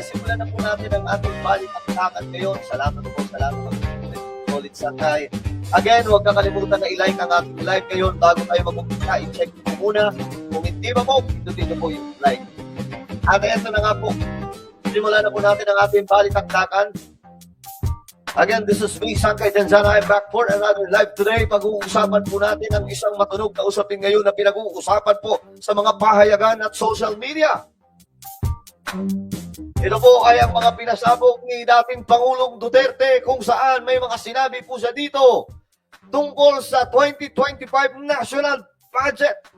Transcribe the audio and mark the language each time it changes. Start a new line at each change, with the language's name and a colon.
Filipino: Simulan na po natin ang ating balik-aktakan ngayon. Salamat po, salamat po. Solid sangkay. Again, huwag kakalimutan na i-like ang ating live ngayon bago tayo mag-umpisa. I-check po muna. Kung hindi ba po, dito po yung like. At ito na nga po. Simulan na po natin ang ating balik-aktakan.
English: Again, this is me, Sangkay Denzana. I'm back for another live today.
Filipino: Pag-uusapan po natin ang isang matunog na usapin ngayon na pinag-uusapan po sa mga pahayagan at social media. Ito po ay ang mga pinasabog ni dating Pangulong Duterte kung saan may mga sinabi po siya dito tungkol sa 2025 National Budget.